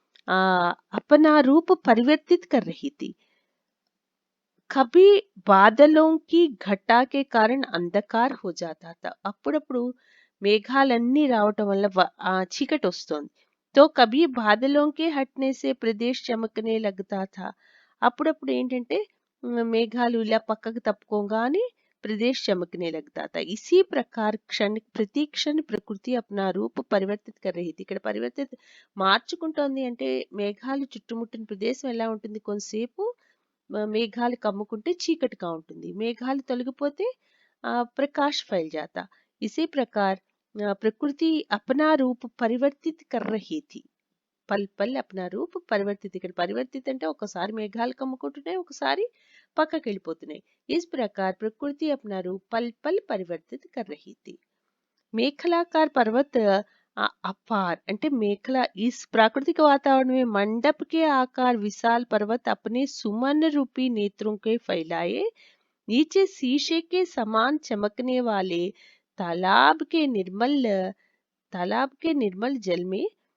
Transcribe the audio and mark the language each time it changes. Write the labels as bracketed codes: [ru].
[hi] अपना रूप परिवर्तित कर रही थी। कभी बादलों की घटा के कारण अंधकार हो जाता था, [te] అప్పుడప్పుడు మేఘాలన్నీ రావటం వల్ల చీకటి వస్తుంది। [hi] तो कभी बादलों के हटने से प्रदेश चमकने लगता था, [te] అప్పుడప్పుడు ఏంటంటే మేఘాలు ఇలా పక్కకు తప్పుకోగానే [hi] प्रदेश चमकने लगता था। इसी प्रकार [te] ప్రతి క్షణ ప్రకృతి [hi] अपना रूप परिवर्तित कर रही थी। [te] ఇక్కడ పరివర్తిత మార్చుకుంటోంది అంటే మేఘాలు చుట్టుముట్టిన ప్రదేశం ఎలా ఉంటుంది? కొంతసేపు మేఘాలు కమ్ముకుంటే చీకటిగా ఉంటుంది, మేఘాలు తొలగిపోతే [hi] प्रकाश फैल जाता। इसी प्रकार प्रकृति अपना रूप परिवर्तित कर रही थी। పల్ పల్ अपना रूप परिवर्तित, [te] ఇక్కడ పరివర్తిత అంటే ఒకసారి మేఘాలు కమ్ముకుంటున్నాయి, ఒకసారి పక్కకి వెళ్ళిపోతున్నాయి। [hi] इस प्रकार प्रकृति अपना रूप पल पल परिवर्तित कर रही थी। మేఖలాకార్ पर्वत अपार అంటే మేఖला, इस प्राकृतिक वातावरण में मंडप के आकार विशाल पर्वत अपने सुमन रूपी नेत्रों के फैलाए, नीचे शीशे के समान चमकने वाले तालाब के निर्मल जल में